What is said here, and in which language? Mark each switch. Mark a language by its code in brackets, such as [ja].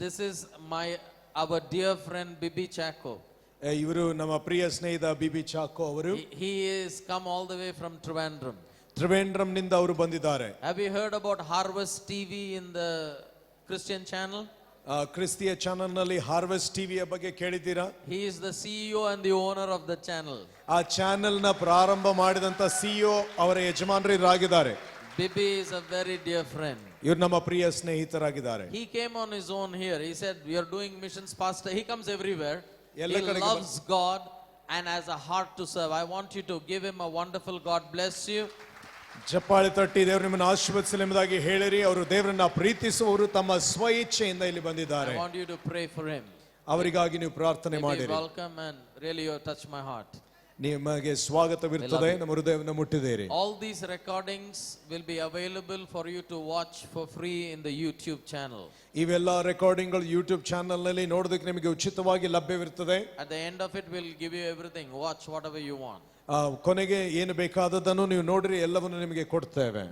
[en] This is our dear friend Bibi Chako. [kn] ಇವರು ನಮ್ಮ ಪ್ರಿಯ ಸ್ನೇಹಿತ ಬಿಬಿ ಚಾಕೋ ಅವರು. [en] He is come all the way from Trivandrum. [kn] Trivandrum ನಿಂದ ಅವರು ಬಂದಿದ್ದಾರೆ. [en] Have you heard about Harvest TV in the Christian channel? [kn] ಕ್ರಿಸ್ತಿಯ channel ನಲ್ಲಿ harvest ಟಿವಿಯ ಬಗ್ಗೆ ಕೇಳಿದ್ದೀರಾ? [en] He is the CEO and the owner of the channel. [kn] ಆ ಚಾನೆಲ್ ನ ಪ್ರಾರಂಭ ಮಾಡಿದಂತ ಸಿಇಒ ಅವರ ಯಜಮಾನರಾಗಿದ್ದಾರೆ. [en] Bibi is a very dear friend. [kn] ಇವರು ನಮ್ಮ ಪ್ರಿಯ ಸ್ನೇಹಿತರಾಗಿದ್ದಾರೆ. [en] He came on his own here. He said, we are doing missions pastor. He comes everywhere. He [kn] ಕಡೆಗೆ [en] loves God and has a heart to serve. I want you to give him a wonderful God bless you. [kn] ಚಪ್ಪಾಳೆ ತಟ್ಟಿ ದೇವರು ನಿಮ್ಮನ್ನು ಆಶೀರ್ವದಿಸಲಿ ಎಂಬುದಾಗಿ ಹೇಳಿರಿ. ಅವರು ದೇವರನ್ನ ಪ್ರೀತಿಸುವವರು ತಮ್ಮ ಸ್ವ ಇಚ್ಛೆಯಿಂದ ಇಲ್ಲಿ ಬಂದಿದ್ದಾರೆ. [en] I want you to pray for him. [kn] ಅವರಿಗಾಗಿ ನೀವು ಪ್ರಾರ್ಥನೆ ಮಾಡಿರಿ. [en] Welcome and really you touch my heart. [kn] ನಿಮಗೆ ಸ್ವಾಗತವಿರುತ್ತದೆ. ನಮ್ಮ ಹೃದಯವನ್ನು ಮುಟ್ಟಿದ್ದೀರಿ. [en] All these recordings will be available for you to watch for free in the YouTube channel. [kn] ಇವೆಲ್ಲ ರೆಕಾರ್ಡಿಂಗ್ಗಳು ಯೂಟ್ಯೂಬ್ ಚಾನೆಲ್ ನಲ್ಲಿ ನೋಡೋದಕ್ಕೆ ನಿಮಗೆ ಉಚಿತವಾಗಿ ಲಭ್ಯವಿರುತ್ತದೆ. [en] At the end of it we'll give you everything. Watch whatever you want. [kn] ಕೊನೆಗೆ ಏನು ಬೇಕಾದದ್ದನ್ನು ನೀವು ನೋಡ್ರಿ, ಎಲ್ಲವನ್ನು ನಿಮಗೆ ಕೊಡ್ತೇವೆ.